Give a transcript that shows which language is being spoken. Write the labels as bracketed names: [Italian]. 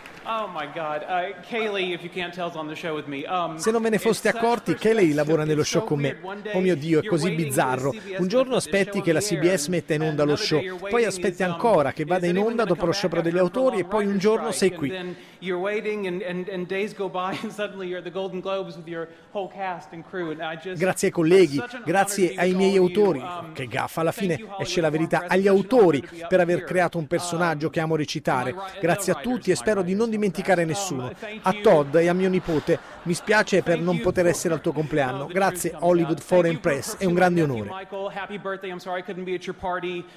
[English] Oh my God, Kaylee, if you can't tell, is on the show with me. [Italian] Se non ve ne foste accorti, Kaylee lavora nello show con me. Oh mio Dio, è così bizzarro. Un giorno aspetti che la CBS metta in onda lo show, poi aspetti ancora che vada in onda dopo lo sciopero degli autori e poi un giorno sei qui. [English] You're waiting and days go by and suddenly you're at the Golden Globes with your whole cast and crew and I just [Italian] grazie ai colleghi, grazie ai miei autori, che gaffa alla fine esce la verità, agli autori per aver creato un personaggio che amo recitare. Grazie a tutti e spero di non dimenticare nessuno. A Todd e a mio nipote, mi spiace per non poter essere al tuo compleanno. Grazie Hollywood Foreign Press, è un grande onore. [English] Michael, happy birthday. I'm sorry I couldn't be at your party.